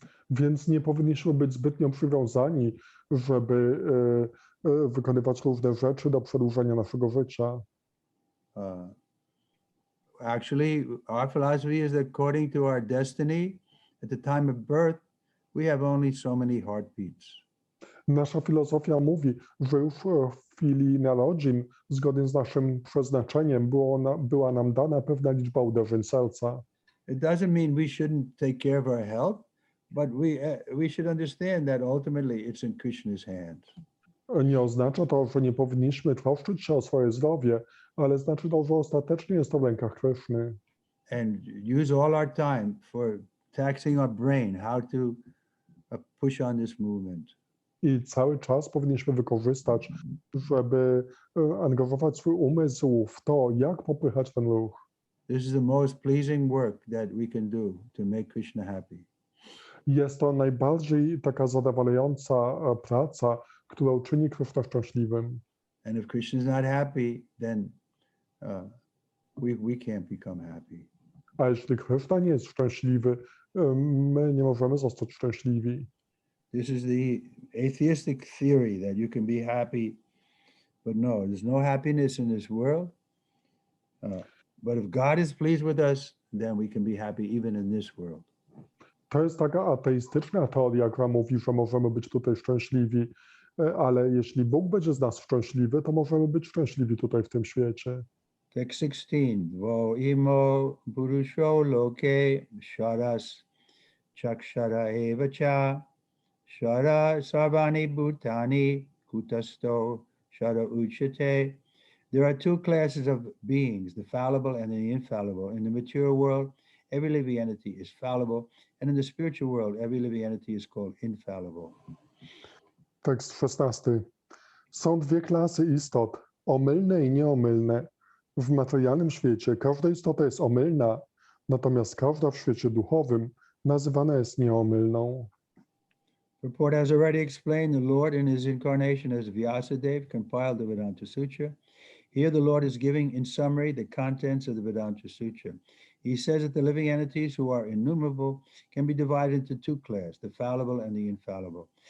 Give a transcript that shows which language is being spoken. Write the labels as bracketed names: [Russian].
[Polish] Więc nie powinniśmy być zbytnio przywiązani, żeby wykonywać różne rzeczy do przedłużenia naszego życia. [English] Actually, our philosophy is that according to our destiny, at the time of birth, we have only so many heartbeats. [Polish] Nasza filozofia mówi, że już w chwili narodzin, zgodnie z naszym przeznaczeniem, była nam dana pewna liczba uderzeń serca. [English] It doesn't mean we shouldn't take care of our health, but we should understand that ultimately it's in Krishna's hands. [Polish] Nie oznacza to, że nie powinniśmy troszczyć się o swoje zdrowie, ale znaczy to, że ostatecznie jest to w rękach Kryszny. [English] And use all our time for taxing our brain, how to push on this movement. [Polish] I cały czas powinniśmy wykorzystać, żeby angażować swój umysł w to, jak popychać ten ruch. [English] This is the most pleasing work that we can do to make Krishna happy. [Polish] Jest to najbardziej taka zadowalająca praca, którą czyni Kryszna szczęśliwym. [English] And if Krishna is not happy, then we can't become happy. [Polish] A jeśli Kryszna nie jest szczęśliwy, my nie możemy zostać szczęśliwi. [English] This is the atheistic theory that you can be happy, but no, there's no happiness in this world. But if God is pleased with us, then we can be happy even in this world. [Polish] To jest taka ateistyczna teoria, która mówi, że możemy być tutaj szczęśliwi, ale jeśli Bóg będzie z nas szczęśliwy, to możemy być szczęśliwi tutaj w tym świecie. [English] Text 16. [Sanskrit] Vo imo purusho loke sharas chakshara eva cha shara sarvani bhutani kutasto shara uchate. [English] There are two classes of beings, the fallible and the infallible. In the material world, every living entity is fallible, and in the spiritual world, every living entity is called infallible. [Polish] Tekst 16. Są dwie klasy istot, omylne i nieomylne. W materialnym świecie każda istota jest omylna, natomiast każda w świecie duchowym nazywana jest nieomylną. [English] Purport has already explained the Lord in his incarnation as Vyasadeva compiled the Vedanta Sutra. Here the Lord is giving in summary the contents of the Vedanta Sutra. He says that the living entities who are innumerable can be divided into two classes, the fallible and the infallible.